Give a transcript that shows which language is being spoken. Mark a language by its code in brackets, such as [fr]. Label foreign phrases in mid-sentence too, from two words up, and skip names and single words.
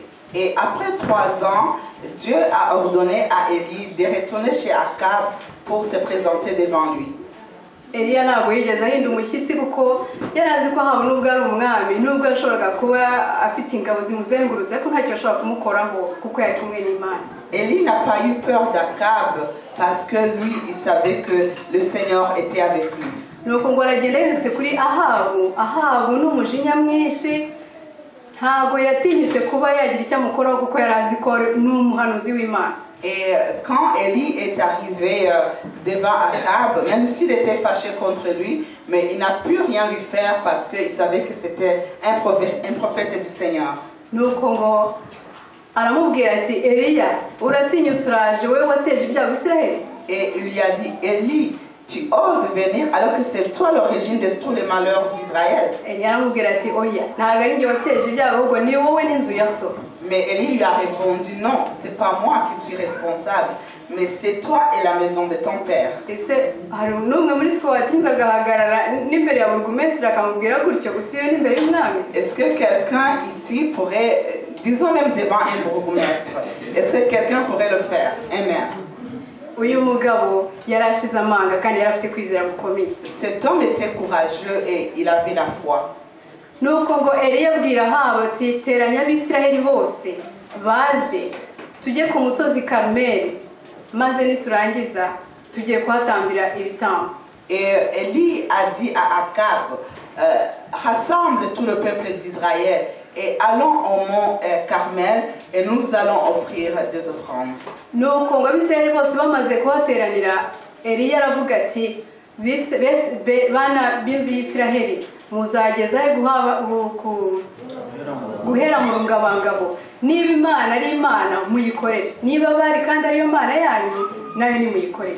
[fr] Et après 3 ans, Dieu a ordonné à Élie de retourner chez Akab pour se présenter devant lui. [rw] Eliya ntabwo yigeze ahinda umushyitsi kuko yari azi ko Ahabu nubwo ari umwami, nubwo ashoboraga kuba afite ingabo zimuzengurutse, ariko ntacyo ashobora kumukoraho kuko yari kumwe n'Imana. [fr] Élie n'a pas eu peur d'Akab parce que lui, il savait que le Seigneur était avec lui. [rw] Nuko ngo aragenda yirutse kuri Ahabu n'umujinya mwinshi, ntabwo yatinyutse kuba yagira icyo amukoraho kuko yari azi ko n'umuhanuzi w'Imana. [fr] Et quand Élie est arrivé devant Akab, même s'il était fâché contre lui, mais il n'a pu rien lui faire parce qu'il savait que c'était un prophète du Seigneur. [rw] Nuko ngo aramubwira ati Eliya, uratinyutse uraje wowe wateje ibyago Isiraheli? [fr] Et il lui a dit, Élie, tu oses venir alors que c'est toi l'origine de tous les malheurs d'Israël. [rw] Eliya aramubwira ati oya, ntabwo ari njye wateje ibyago, ahubwo ni wowe n'inzu ya so. [fr] Mais Élie lui a répondu, non, c'est pas moi qui suis responsable, mais c'est toi et la maison de ton père. [rw] Ese hari n'umwe muri twe watinyuka agahagarara n'imbere ya burugumesitiri akamubwira gutyo gusibe n'imbere y'umwami? [fr] Est-ce que quelqu'un ici pourrait, disons même devant un bourgmestre, est-ce que quelqu'un pourrait le faire? [rw] Amen. Uyu mugabo yarashize amanga kandi yari afite kwizera gukomeye. [fr] Cet homme était courageux et il avait la foi. [rw] Nuko ngo Eliya abwira Ahabu ati teranya Abisiraheli bose baze tujye ku musozi Karumeli, maze niturangiza tugiye kuhatambira ibitambo. [fr] Et Élie a dit à Akab, rassemble tout le peuple d'Israël et allons au mont Carmel et nous allons offrir des offrandes. [rw] Nuko ngo Abisiraheli bose bamaze kuhateranira, Eliya aravuga ati bana b'inzu y'Isiraheli muzageza guhera mu rungabangabo, niba Imana ari Imana muyikorere, niba bari kandi ariyo Mana yanyu nayo nimuyikorere.